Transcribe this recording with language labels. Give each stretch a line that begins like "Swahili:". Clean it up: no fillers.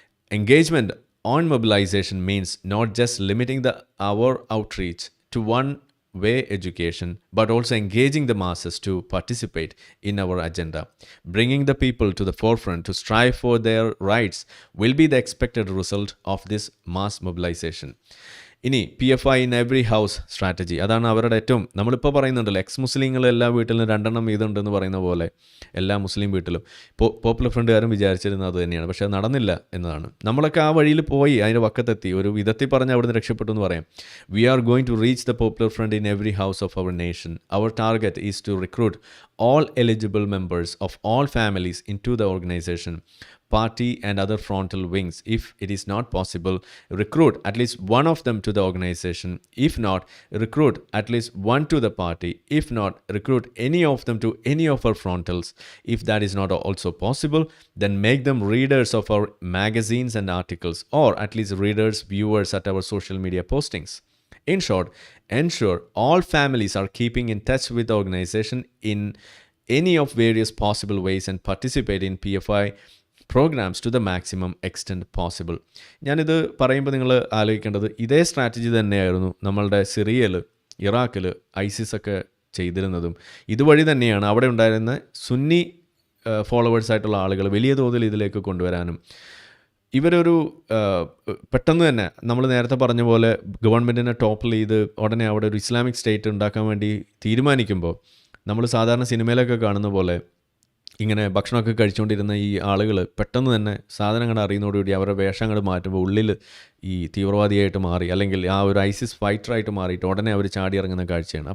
English: Engagement on mobilization means not just limiting our outreach to one-way education, but also engaging the masses to participate in our agenda. Bringing the people to the forefront to strive for their rights will be the expected result of this mass mobilization.
Malayalam: ഇനി
English: PFI in every house strategy,
Malayalam: അതാണ് അവരുടെ ഏറ്റവും, നമ്മളിപ്പോൾ പറയുന്നുണ്ടല്ലോ X മുസ്ലിങ്ങൾ എല്ലാ വീട്ടിലും 2 വീതമുണ്ടെന്ന് പറയുന്ന പോലെ എല്ലാ മുസ്ലിം വീട്ടിലും പോപ്പുലർ ഫ്രണ്ടുകാരും വിചാരിച്ചിരുന്നത് അത് തന്നെയാണ്. പക്ഷേ അത് നടന്നില്ല എന്നതാണ്. നമ്മളൊക്കെ ആ വഴിയിൽ പോയി അതിൻ്റെ വക്കത്തെത്തി, ഒരു വിധത്തിൽ പറഞ്ഞ് അവിടുന്ന് രക്ഷപ്പെട്ടു എന്ന് പറയാം.
English: We are going to reach the popular front in every house of our nation. Our target is to recruit all eligible members of all families into the organization, party and other frontal wings. If it is not possible, recruit at least one of them to the organization. If not, recruit at least one to the party. If not, recruit any of them to any of our frontals. If that is not also possible, then make them readers of our magazines and articles, or at least readers, viewers at our social media postings. In short, ensure all families are keeping in touch with the organization in any of various possible ways and participate in PFI programs to the maximum extent possible.
Malayalam: ഞാനിത് പറയുമ്പോൾ നിങ്ങൾ ആലോചിക്കേണ്ടത് ഇതേ strategy തന്നെയായിരുന്നു നമ്മളുടെ സിറിയയിൽ, ഇറാഖിൽ ISIS ഒക്കെ ചെയ്തിരുന്നതും. ഇതുവഴി തന്നെയാണ് അവിടെ ഉണ്ടായിരുന്ന സുന്നി ഫോളോവേഴ്സായിട്ടുള്ള ആളുകൾ വലിയ തോതിൽ ഇതിലേക്ക് കൊണ്ടുവരാനും. ഇവരൊരു പെട്ടെന്ന് തന്നെ നമ്മൾ നേരത്തെ പറഞ്ഞ പോലെ ഗവൺമെൻറ്റിനെ ടോപ്പിൽ ചെയ്ത് ഉടനെ അവിടെ ഒരു ഇസ്ലാമിക് സ്റ്റേറ്റ് ഉണ്ടാക്കാൻ വേണ്ടി തീരുമാനിക്കുമ്പോൾ നമ്മൾ സാധാരണ സിനിമയിലൊക്കെ കാണുന്ന പോലെ ഇങ്ങനെ ഭക്ഷണമൊക്കെ കഴിച്ചുകൊണ്ടിരുന്ന ഈ ആളുകൾ പെട്ടെന്ന് തന്നെ സാധനങ്ങൾ അറിയുന്നതോടുകൂടി അവരുടെ വേഷങ്ങൾ മാറ്റുമ്പോൾ ഉള്ളിൽ ഈ തീവ്രവാദിയായിട്ട് മാറി, അല്ലെങ്കിൽ ആ ഒരു ഐസിസ് ഫൈറ്ററായിട്ട് മാറിയിട്ട് ഉടനെ അവർ ചാടി ഇറങ്ങുന്ന കാഴ്ചയാണ്.